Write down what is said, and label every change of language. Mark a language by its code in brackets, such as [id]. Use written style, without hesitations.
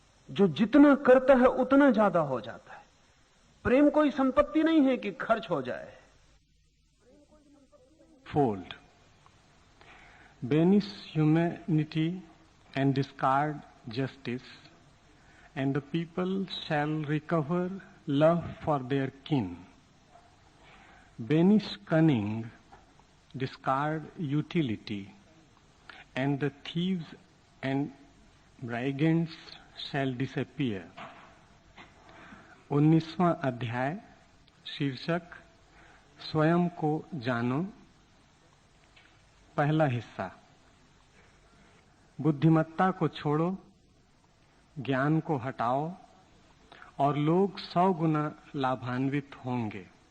[hi] जो जितना करता है उतना ज्यादा हो जाता है। प्रेम कोई संपत्ति नहीं है कि खर्च हो जाए। Fold. [en] Banish humanity and discard justice, and the people shall recover love for their kin. Banish cunning, discard utility, and the thieves and brigands shall disappear. [hi] 19वां अध्याय, शीर्षक स्वयं को जानो। पहला हिस्सा। बुद्धिमत्ता को छोड़ो, ज्ञान को हटाओ और लोग 100 गुना लाभान्वित होंगे।